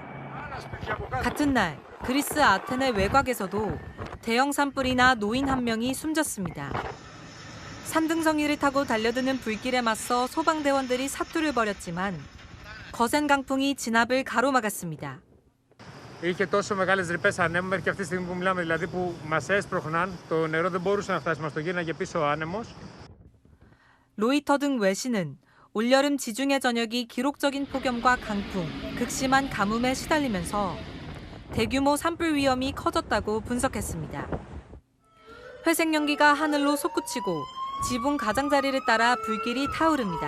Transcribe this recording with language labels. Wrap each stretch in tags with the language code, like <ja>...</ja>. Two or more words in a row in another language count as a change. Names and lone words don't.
<ko>같은 날 그리스 아테네 외곽에서도 대형 산불이나 노인 한 명이 숨졌습니다. 산등성이를 타고 달려드는 불길에 맞서 소방대원들이 사투를 벌였지만 거센 강풍이 진압을 가로막았습니다.</ko> <el>Είχε τόσο μεγάλες ρηπές ανέμου μέχρι και αυτή τη στιγμή που μιλάμε, δηλαδή που μας έσπροχναν, το νερό δεν μπορούσε να φτάσει, μας το γύρναγε πίσω ο άνεμος.</el> <ko>로이터 등 외신은 올여름 지중해 전역이 기록적인 폭염과 강풍, 극심한 가뭄에 시달리면서 대규모 산불 위험이 커졌다고 분석했습니다. 회색 연기가 하늘로 솟구치고 지붕 가장자리를 따라 불길이 타오릅니다.</ko>